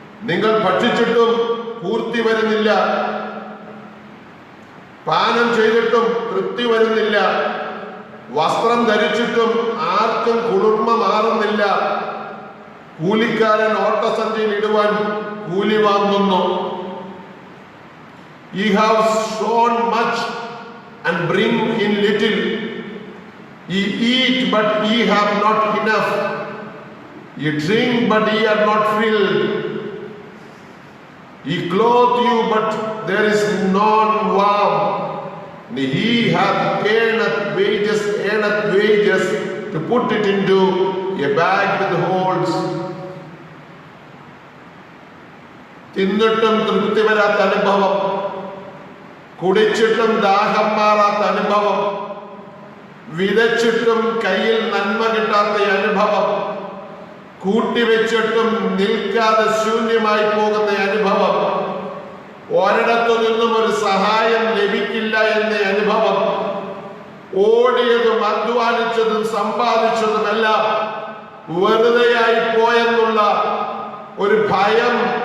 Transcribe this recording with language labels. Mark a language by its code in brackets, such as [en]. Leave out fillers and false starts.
[ml] നിങ്ങൾ ഭക്ഷിച്ചിട്ടും പൂർത്തി വരുന്നില്ല. പാനം ചെയ്തിട്ടും തൃപ്തി വരുന്നില്ല. വസ്ത്രം ധരിച്ചിട്ടും ആർക്കും കുളിർമ മാറുന്നില്ല. കൂലിക്കാരൻ ഓട്ടസഞ്ചിയിൽ ഇടുവാൻ കൂലി വാങ്ങുന്നു. [en] Ye have sown much and bring in little. Ye eat, but ye have not enough. Ye drink, but ye are not filled. Ye clothe you, but there is none warm. He hath earneth wages to put it into a bag with holes. [ml] തിന്നിട്ടും തൃപ്തി വരാത്ത അനുഭവം, കുടിച്ചിട്ടും ദാഹം മാറാത്ത അനുഭവം, വിതച്ചിട്ടും കയ്യിൽ നന്മ കിട്ടാത്ത അനുഭവം, കൂട്ടിവെച്ചിട്ടും നിൽക്കാതെ ശൂന്യമായി പോകുന്ന അനുഭവം, ഒരിടത്തു നിന്നും ഒരു സഹായം ലഭിക്കില്ല എന്ന അനുഭവം, ഓടിയതും അധ്വാനിച്ചതും സമ്പാദിച്ചതുമെല്ലാം വെറുതെയായി പോയെന്നുള്ള ഒരു ഭയം